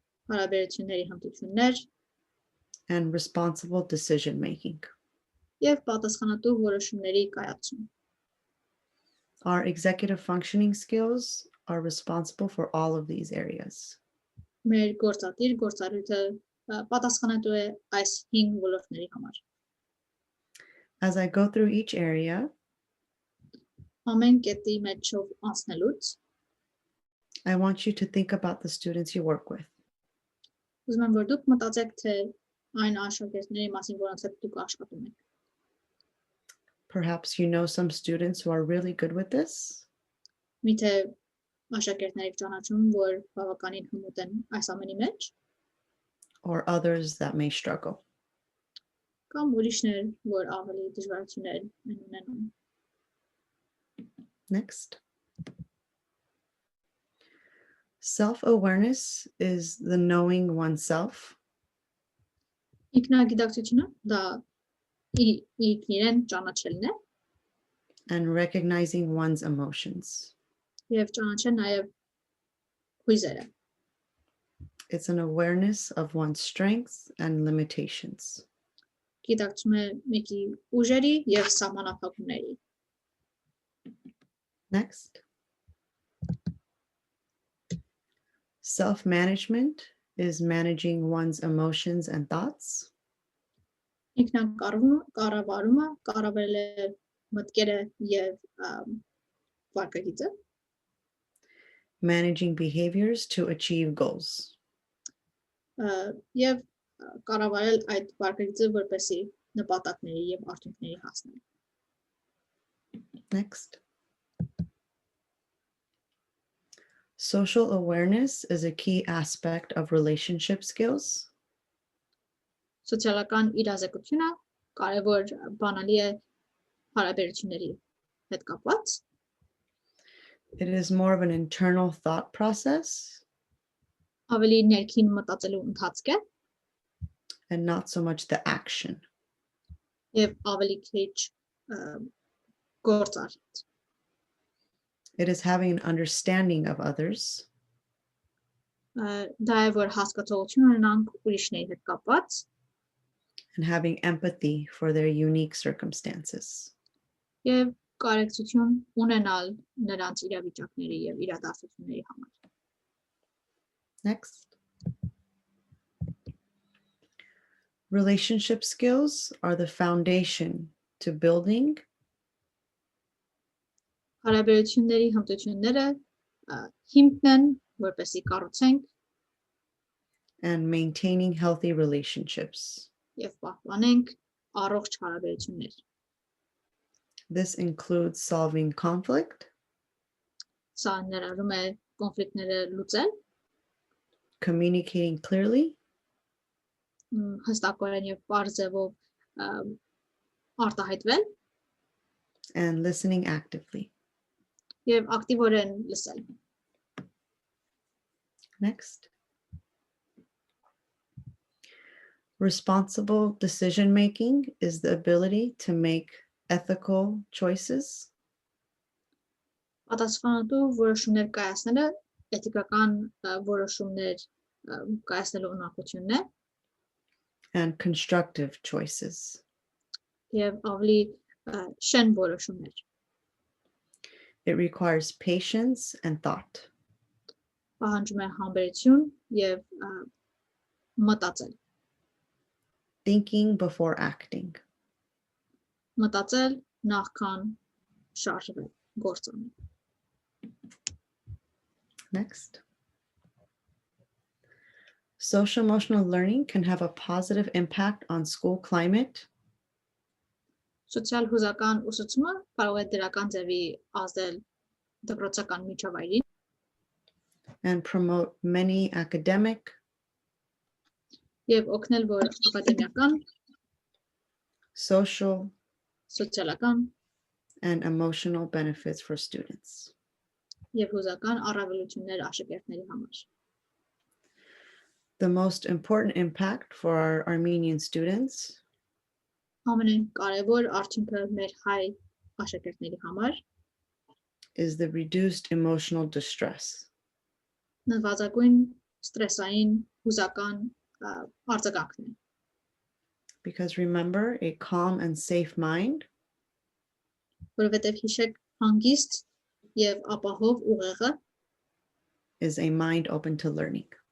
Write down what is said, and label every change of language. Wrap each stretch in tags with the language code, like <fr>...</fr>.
<hy>հարաբերությունների հմտություններ</hy> <en>and responsible decision making.</en> <hy>եւ պատասխանատու որոշումների կայացում։</hy> <en>Our executive functioning skills are responsible for all of these areas.</en> <hy>Մեր գործադիր գործառույթը պատասխանատու է այս 5 ոլորտների համար։</hy> <en>As I go through each area,</en> <hy>Ամեն կետի մեջով անցնելուց</hy> <en>I want you to think about the students you work with.</en> <hy>ուզում եմ որ դուք մտածեք թե այն աշակերտների մասին, որոնց հետ դուք աշխատում եք։</hy> <en>Perhaps you know some students who are really good with this,</en> <hy>Միթե աշակերտներ եք ճանաչում, որ բավականին հմուտ են այս ամենի մեջ,</hy> <en>or others that may struggle.</en> <hy>կամ ուրիշներ, որ ավելի դժվարություններ են ունենում։</hy> <en>Next. Self-awareness is the knowing oneself</en> <hy>Ինքնագիտակցությունը դա ինքնիրեն ճանաչելն է</hy> <en>and recognizing one's emotions.</en> <hy>եւ ճանաչել նաեւ հույզերը։</hy> <en>It's an awareness of one's strengths and limitations.</en> <hy>Գիտակցում է մեկի ուժերի եւ սահմանափակումների։</hy> <en>Next. Self-management is managing one's emotions and thoughts.</en> <hy>Ինքնակառավարումը կառավարել է մտքերը եւ վարքագիծը,</hy> <en>Managing behaviors to achieve goals.</en> <hy>եւ կառավարել այդ վարքագիծը որպեսզի նպատակների եւ արդյունքների հասնել։</hy> <en>Next. Social awareness is a key aspect of relationship skills.</en> <hy>Սոցիալական իրազեկությունը կարևոր բանալի է հարաբերությունների հետ կապված։</hy> <en>It is more of an internal thought process</en> <hy>Ավելի ներքին մտածելու ընթացք է</hy> <en>and not so much the action.</en> <hy>եւ ավելի քիչ գործարք։</hy> <en>It is having an understanding of others</en> <hy>Դա է որ հասկացողություն ունենանք ուրիշների հետ կապված</hy> <en>and having empathy for their unique circumstances.</en> <hy>եւ կարեկցություն ունենալ նրանց իրավիճակների եւ իրադարձությունների համար։</hy> <en>Next. Relationship skills are the foundation to building</en> <hy>Հարաբերությունների հմտությունները հիմքն են, որպեսզի կառուցենք</hy> <en>and maintaining healthy relationships.</en> <hy>եւ պահպանենք առողջ հարաբերություններ։</hy> <en>This includes solving conflict,</en> <hy>Սա ներառում է կոնֆլիկտները լուծել,</hy> <en>communicating clearly,</en> <hy>հստակորեն եւ բարձ ձևով արտահայտվել</hy> <en>and listening actively.</en> <hy>եւ ակտիվորեն լսել։</hy> <en>Next. Responsible decision making is the ability to make ethical choices</en> <hy>Պատասխանատու որոշումներ կայացնելը էթիկական որոշումներ կայացնելու ունակությունն է</hy> <en>and constructive choices.</en> <hy>եւ ավելի շեն որոշումներ։</hy> <en>It requires patience and thought.</en> <hy>Պահանջում է համբերություն եւ մտածել։</hy> <en>Thinking before acting.</en> <hy>Մտածել նախքան շարժվել, գործել։</hy> <en>Next. Social emotional learning can have a positive impact on school climate</en> <hy>Սոցիալ հուզական ուսուցումը կարող է դրական ձևի ազդել դպրոցական միջավայրին</hy> <en>and promote many academic,</en> <hy>եւ օգնել, որ ակադեմիական,</hy> <en>social,</en> <hy>սոցիալական</hy> <en>and emotional benefits for students.</en> <hy>եւ հուզական առավելություններ աշակերտների համար։</hy> <en>The most important impact for our Armenian students</en> <hy>Ամենակարևոր արդյունքը մեր հայ աշակերտների համար</hy> <en>is the reduced emotional distress.</en> <hy>նվազագույն ստրեսային հուզական արձագանքն է։</hy> <en>Because remember, a calm and safe mind</en> <hy>Որովհետեւ հիշեք հանգիստ եւ ապահով ուղեղը</hy> <en>is a mind open to learning.</en>